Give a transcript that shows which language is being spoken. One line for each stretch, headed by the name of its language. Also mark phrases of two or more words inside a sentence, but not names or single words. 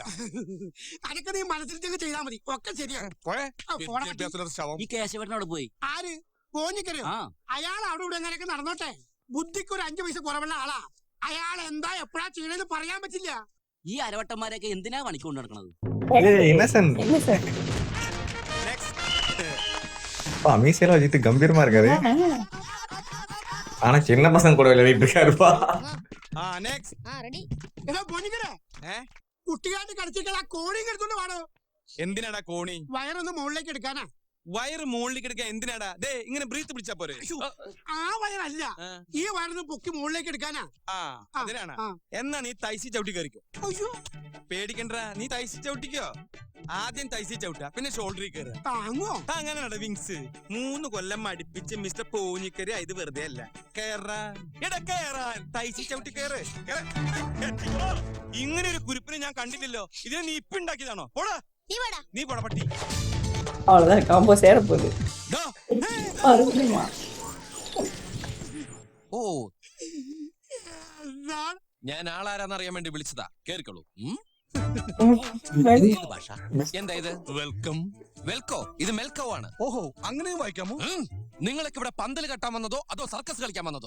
Malayalam: അതൊക്കെ നീ മനസ്സിൽ ചെയ്താ മതി, ഒക്കെ ശരിയാ. ഈ കേശവനോട് പോയി. ആര്? പോഞ്ഞിക്കരു അയാൾ അവിടെ ഇവിടെ എങ്ങനെയൊക്കെ നടന്നോട്ടെ, ബുദ്ധിക്ക് ഒരു 5 പൈസ കുറവുള്ള ആളാ. അയാൾ എന്താ എപ്പോഴാ ചെയ്യണെന്ന് പറയാൻ പറ്റില്ല. ഈ അരവട്ടന്മാരൊക്കെ എന്തിനാ പണിക്കൊണ്ട് നടക്കണത്?
Tamil: இன்னசென்ட் இல்ல சார். மீசையில வச்சுட்டு கம்பீரமா இருக்காரு. ஆனா சின்ன பசங்க கூட விளையாடிட்டு இருக்காருப்பா.
Malayalam: എടാ പോഞ്ഞിക്കരെ, കുട്ടികാട്ട് കളിച്ചിട്ട് ആ കോണിയും എടുത്തോണ്ട് വേണോ? എന്തിനാടാ കോണി? വയറൊന്ന് മുകളിലേക്ക് എടുക്കാനാ. വയറ് മുകളിലേക്ക് എടുക്കാൻ എന്തിനാടാ? ദേ ഇങ്ങനെ ബ്രീത്ത് പിടിച്ചാ പോരെ? ആ വയറല്ല, ഈ വയറൊന്ന് പൊക്കി മുകളിലേക്ക് എടുക്കാനാ. അതിനാണ്. എന്നാ നീ തൈസി ചവിട്ടി കയറിക്കോ. പേടിക്കണ്ട, നീ തൈസി ചവിട്ടിക്കോ. ആദ്യം തൈസി ചവിട്ടാ, പിന്നെ ഷോൾഡറിൽ കയറുക. താങ്ങോ? അങ്ങനെയാടാ വിങ്സ്. 3 കൊല്ലം അടുപ്പിച്ച് മിസ്റ്റർ പോഞ്ഞിക്കരി ഇത് വെറുതെ അല്ല. കേറാൻ തൈസി ചവിട്ടി കയറ്. ഇങ്ങനെ ഒരു കുരിപ്പിനെ ഞാൻ കണ്ടില്ലല്ലോ. ഇതിനെ നീ ഇപ്പൊ ഉണ്ടാക്കിയതാണോ? പോടാ നീ പോടാ പട്ടി.
Tamil: அவ்வளவுதான், காம்போ சேர போகுது. அருமைமா.
Malayalam: ഓ, ഞാൻ ആളാരാന്നറിയാൻ വേണ്ടി വിളിച്ചതാ. കേറിക്കോളൂ. ഏത് ഭാഷ? എന്താ ഇത്? വെൽക്കം. വെൽക്കോ? ഇത് മെൽക്കോ ആണ്. ഓഹോ, അങ്ങനെയും വായിക്കാമോ? നിങ്ങളൊക്കെ ഇവിടെ പന്തൽ കെട്ടാൻ വന്നതോ അതോ സർക്കസ് കളിക്കാൻ വന്നതോ?